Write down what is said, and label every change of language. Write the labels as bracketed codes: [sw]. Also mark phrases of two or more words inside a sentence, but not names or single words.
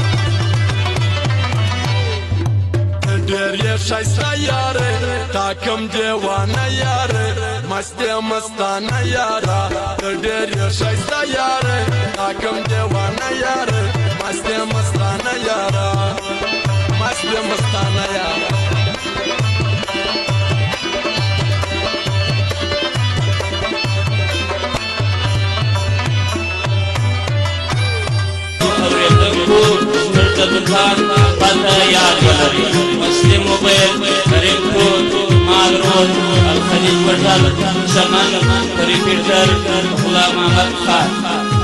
[ckb] دێریێ شایستە یارێ تاکەم دێوانە یارێ مەستێ مەستانە یارە دێریێ شایستە یارێ تاکەم دێوانە یارێ مەستێ مەستانە یارە مەستێ مەستانە یارە [hi] दुकान पता याद करें मस्ती मोबाइल करीमपुर माल रोड अल खलीज बाजार सामान रिपीटर गुलाम अहमद खान